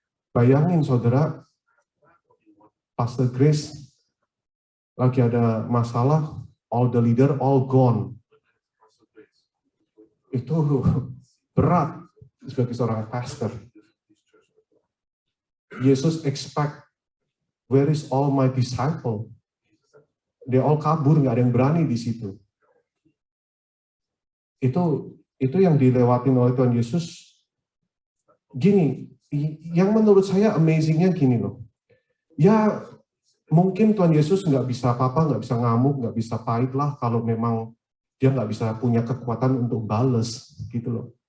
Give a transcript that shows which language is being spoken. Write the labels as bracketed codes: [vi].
[id] Bayangin saudara, Pastor Grace lagi ada masalah, [en] all the leader, all gone. [id] Itu berat sebagai seorang pastor. [en] Yesus expect, where is all my disciple? [id] Dia all kabur, nggak ada yang berani di situ. Itu yang dilewatin oleh Tuhan Yesus. Gini, yang menurut saya amazing-nya gini loh. Ya mungkin Tuhan Yesus nggak bisa apa-apa, nggak bisa ngamuk, nggak bisa pahit lah kalau memang dia nggak bisa punya kekuatan untuk bales, gitu loh.